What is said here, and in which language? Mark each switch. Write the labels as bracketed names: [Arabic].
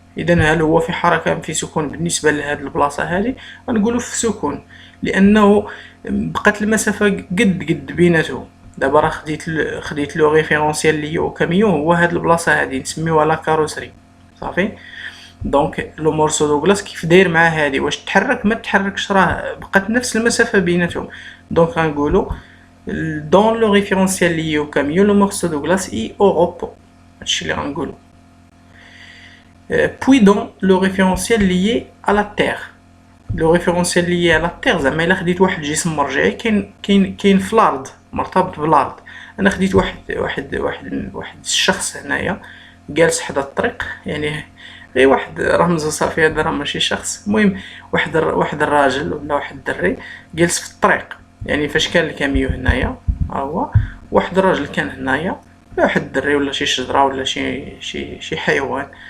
[Arabic] اذا هل هو في حركه ام في سكون؟ بالنسبه لهاد البلاصه هذه غنقولوا في سكون، لانه بقات المسافه قد بيناتهم. دابا راه خديت لو ريفيرونسيال لي او كاميون هو هاد البلاصه هذه نسميوها لا كاروسري. صافي. دونك لو مورسو دو غلاس كيف داير مع هذه؟ واش تحرك؟ ما تحركش، راه بقات نفس المسافه بيناتهم. دونك غنقولوا [French] dans le référentiel lié au camion le morceau de glace est au repos. [Arabic] هادشي اللي غنقولوا. [French] puis dans le référentiel lié à la Terre. [Arabic] لو ريفيرونسيال ليا على الطير زعما الا خديت واحد الجسم مرجعي كاين في الارض مرتبط بالارض. انا خديت واحد الشخص هنايا جالس حدا الطريق، يعني غير واحد رمز صافي، هذا راه ماشي شخص. المهم واحد الراجل ولا واحد الدري جالس في الطريق، يعني فاش كان الكاميو هنايا ها هو واحد الراجل كان هنايا، ولا واحد الدري ولا شي شجره ولا شي حيوان.